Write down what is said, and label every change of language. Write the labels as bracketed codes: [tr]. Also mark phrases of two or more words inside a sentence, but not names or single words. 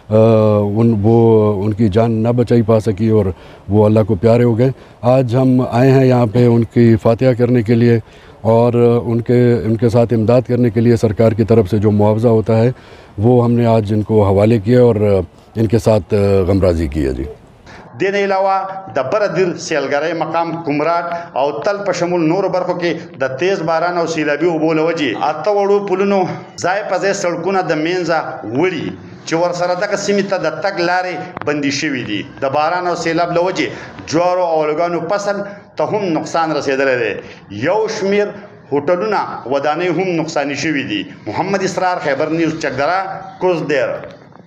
[ur] ان کی جان نہ بچائی پا سکی اور وہ اللہ کو پیارے ہو گئے آج ہم آئے ہیں یہاں پہ ان کی فاتحہ کرنے کے لیے اور ان کے ساتھ امداد کرنے کے لیے سرکار کی طرف سے جو معاوضہ ہوتا ہے وہ ہم نے آج ان کو حوالے کیا اور ان کے ساتھ غمراجی کی ہے جی [ps] دین علاوه د برادر سیلګرۍ مقام کومراټ او تل په شمول نور برخو کې د تیز باران او سیلابي اوبو لوجې اته وړو پلونو ځای په ځای سړکونه د منځه وړي چې ورسره دغه سیمې ته د تګ لارې بندي شوي دي د باران او سیلاب لوجې جوارو او الوګانو فصل ته هم نقصان رسېدلی دی یو شمیر هوټلونه ودانۍ هم نقصاني شوي دي محمد اسرار خیبر نیوز چکدره کوزدیر